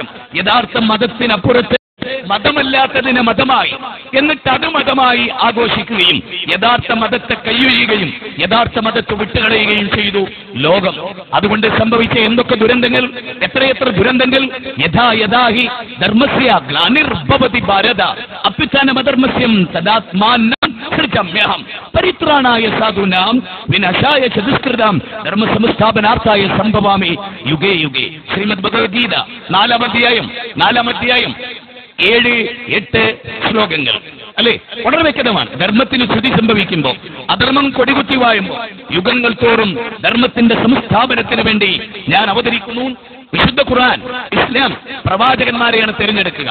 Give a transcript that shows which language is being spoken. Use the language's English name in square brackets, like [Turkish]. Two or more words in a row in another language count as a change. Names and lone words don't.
[Malayalam] യഥാർത്ഥ മതത്തിനപ്പുറത്ത് മതമല്ലാത്തതിനെ മതമായി, എന്നിട്ട് അത് മതമായി ആഘോഷിക്കുകയും യഥാർത്ഥ മതത്തെ കയ്യൊഴിയുകയും യഥാർത്ഥ മതത്തെ വിട്ടുകളയുകയും ചെയ്തു ലോകം. അതുകൊണ്ട് സംഭവിച്ച എന്തൊക്കെ ദുരന്തങ്ങൾ, എത്രയെത്ര ദുരന്തങ്ങൾ. [Sanskrit] യഥാഹി ധർമ്മസ്യ ഗ്ലാനിർഭവതി ഭാരത അഭ്യുത്ഥാനമധർമ്മസ്യം തദാത്മാനം പരിത്രാണായ സാധൂനാം വിനാശായ ചതുഷ്കൃതാം ധർമ്മസംസ്ഥാപനാർത്ഥായ സംഭവാമി യുഗേ യുഗേ. [Malayalam] ശ്രീമദ് ഭഗവത്ഗീത 4-ാം അധ്യായം 7-8 ശ്ലോകങ്ങൾ അല്ലെ, വളരെ വ്യക്തമാണ്. ധർമ്മത്തിന് സ്തുതി സംഭവിക്കുമ്പോൾ, അധർമ്മം കൊടികുത്തി വാഴുമ്പോൾ യുഗങ്ങൾ തോറും ധർമ്മത്തിന്റെ സംസ്ഥാപനത്തിന് വേണ്ടി ഞാൻ അവതരിക്കുന്നു. വിശുദ്ധ ഖുർആൻ, ഇസ്ലാം പ്രവാചകന്മാരെയാണ് തിരഞ്ഞെടുക്കുക.